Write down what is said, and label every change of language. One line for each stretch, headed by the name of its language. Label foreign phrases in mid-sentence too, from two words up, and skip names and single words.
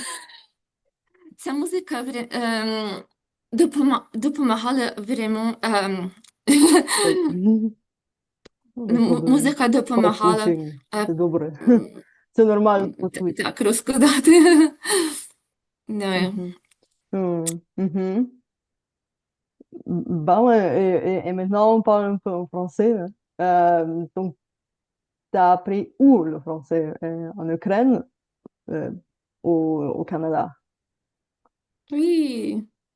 Ukrainian: Ця музика допомагала в ремонт. Мгм. Ну, не проблема. Музика допомагала Почуття. е, Це добре. Це нормально почуття. так розкладати. Ну, Мгм. Mhm.
French: Bah ouais, et maintenant on parle un peu en français, hein. Donc, tu as appris où le français? En Ukraine, euh, au Canada? oui.